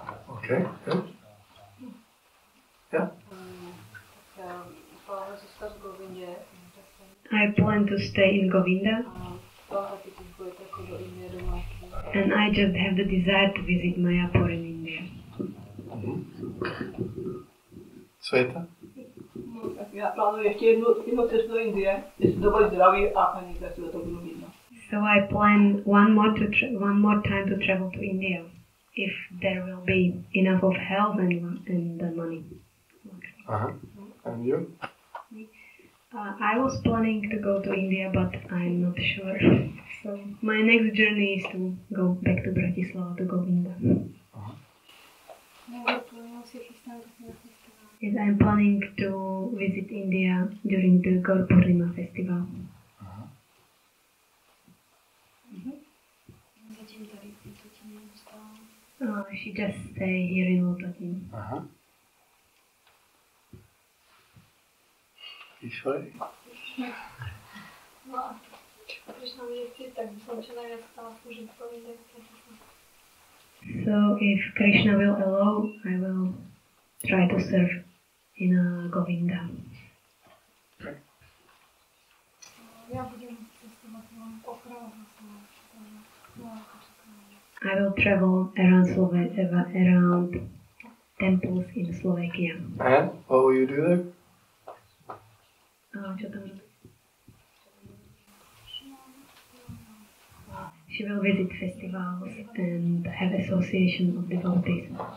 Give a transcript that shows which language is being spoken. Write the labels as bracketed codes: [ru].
[en] Okay, good. Yeah. I plan to stay in Govinda. And I just have the desire to visit Mayapur in India. Sveta? [cs] Já plánuji ještě jednu cestu do Indie, jestli to bude zdraví a paní, tak se to budu mít. [en] So I plan one more time to travel to India, if there will be enough of health and the money. And you? I was planning to go to India, but I'm not sure. So my next journey is to go back to Bratislava to Govinda. Yes, I'm planning to visit India during the Gaur Purnima festival. She just stay here in Lotatin. Ishwari? [sk] No, Krishna bude chcieť, tak by som čo najviac chcela slúžiť Govinde. [en] So if Krishna will allow, I will try to serve in a Govinda. [sk] Ja budem cestovať po krajách. [en] I will travel around around temples in Slovakia. And what will you do there? She will visit festivals and have association of devotees.